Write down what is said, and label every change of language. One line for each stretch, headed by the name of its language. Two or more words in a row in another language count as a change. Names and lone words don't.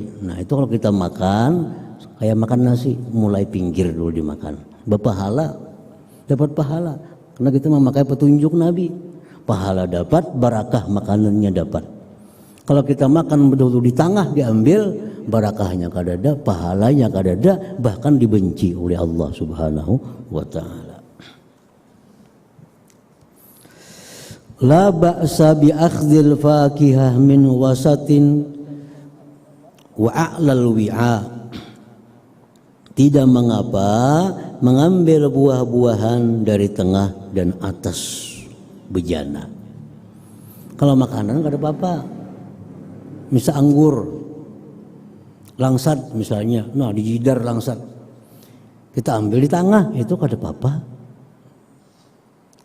Indonesian: Nah itu kalau kita makan kayak makan nasi, mulai pinggir dulu dimakan. Berpahala, dapat pahala, karena kita memakai petunjuk Nabi. Pahala dapat, barakah makanannya dapat.
Banjar: Kalau kita makan betul-betul di tengah diambil, barakahnya kadada, pahalanya kadada, bahkan dibenci oleh Allah
Arabic: سبحانه وتعالى. لا بأس بأخذ الفاكهة من وسط وأعلى الوعاء.
Indonesian: Tidak mengapa mengambil buah-buahan dari tengah dan atas bejana. Kalau makanan gak ada apa-apa. Misal anggur, langsat misalnya, nah di jidar langsat, kita ambil di tengah, itu gak ada apa-apa.